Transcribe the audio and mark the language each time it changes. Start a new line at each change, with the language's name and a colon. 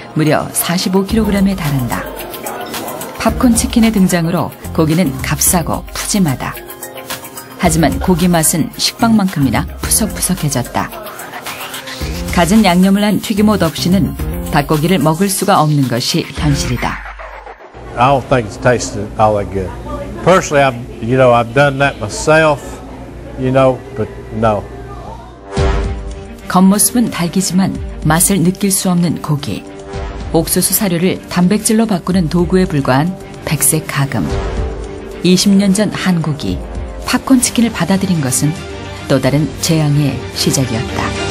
Korean: 무려 45kg에 달한다. 팝콘 치킨의 등장으로 고기는 값싸고 푸짐하다. 하지만 고기 맛은 식빵만큼이나 푸석푸석해졌다. 갖은 양념을 한 튀김옷 없이는 닭고기를 먹을 수가 없는 것이 현실이다.
English: I don't think it's tasted all that good. Personally, I've done that myself, but no.
Korean: 겉모습은 닭이지만 맛을 느낄 수 없는 고기. 옥수수 사료를 단백질로 바꾸는 도구에 불과한 백색 가금. 20년 전 한국이 팝콘 치킨을 받아들인 것은 또 다른 재앙의 시작이었다.